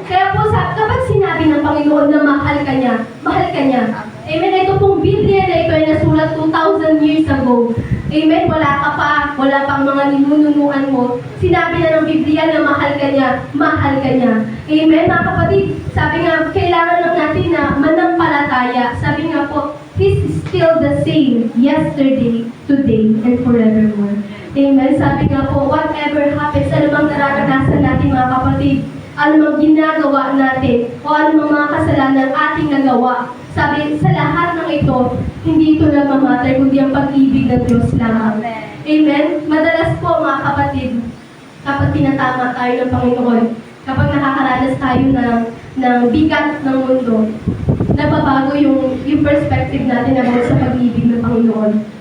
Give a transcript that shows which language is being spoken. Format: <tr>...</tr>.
<tl>Kaya po, kapag sinabi ng Panginoon na mahal ka niya, mahal ka niya. Amen? Ito pong Biblia na ito ay nasulat</tl> <en>2,000 years ago.</en> <tl>Amen? Wala ka pa, wala pang mga ninununuan mo. Sinabi na ng Biblia na mahal ka niya, mahal ka niya. Amen? Mga kapatid, sabi nga, kailangan lang natin na manampalataya. Sabi nga po,</tl> <en>He's still the same yesterday, today, and forevermore.</en> <tl>Amen? Sabi nga po,</tl> <en>whatever happens,</en> <tl>ano bang nararanasan natin, mga kapatid, ano mang ginagawa natin, o ano mang mga kasalanan ating nagawa, sabi, sa lahat ng ito, hindi ito lang mamatter, kundi ang pag-ibig ng Diyos lang. Amen? Madalas po, mga kapatid, kapag tinatama tayo ng Panginoon, kapag nakakaranas tayo ng bigat ng mundo, nababago yung perspective natin about sa pag-ibig ng Panginoon.</tl>